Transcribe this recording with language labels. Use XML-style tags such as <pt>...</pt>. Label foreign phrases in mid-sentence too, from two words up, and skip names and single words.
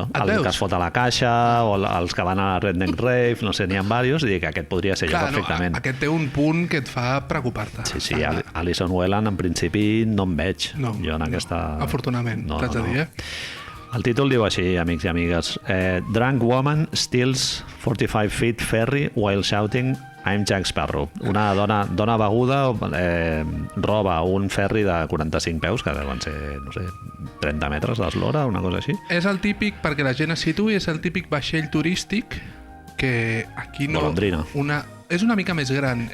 <ca>El que es fot a la caixa o els que van a la Redneck Rave, no sé, n'hi ha diversos, i dic que aquest podria ser jo perfectament. Aquest té un punt que et fa preocupar-te. Sí, Alison Whelan en principi no em veig. No, jo en aquesta... afortunadament, t'haig de dir, El títol diu així, amics i amigues.</ca> <en>Drunk woman steals 45 feet ferry while shouting I'm Jack Sparrow.</en> <ca>Una dona beguda roba un ferri de 45 peus, que deuen ser, no sé, 30 metres d'eslora, una cosa així. És el típic, perquè la gent es situï, és el típic vaixell turístic que aquí no... Golondrina. És una mica més gran.</ca>